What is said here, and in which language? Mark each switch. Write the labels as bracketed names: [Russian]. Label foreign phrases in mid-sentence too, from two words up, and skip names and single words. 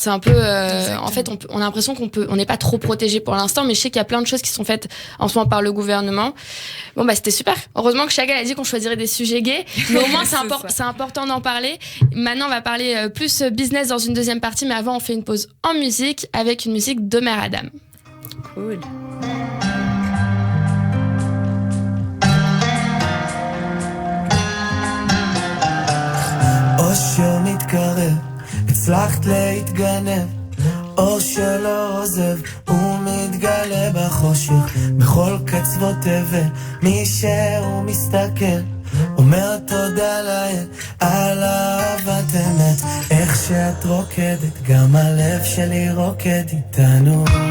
[French] C'est un peu, en fait, on a l'impression on n'est pas trop protégé pour l'instant, mais je sais qu'il y a plein de choses qui sont faites en ce moment par le gouvernement. Bon, bah, c'était super. Heureusement que Chagall a dit qu'on choisirait des sujets gays, mais au moins, c'est important d'en parler. Maintenant, on va parler plus business dans une deuxième partie, mais avant, on fait une pause en musique avec une musique de Mère Adam. Cool. [Hebrew] אושר מתקרב, הצלחת להתגנב, אור שלא עוזב, הוא מתגלה בחושך, בכל קצוות תבל, מי שהוא מסתכל, אומר תודה לאל, על אהבת אמת, איך שאת רוקדת, גם הלב שלי רוקד איתנו.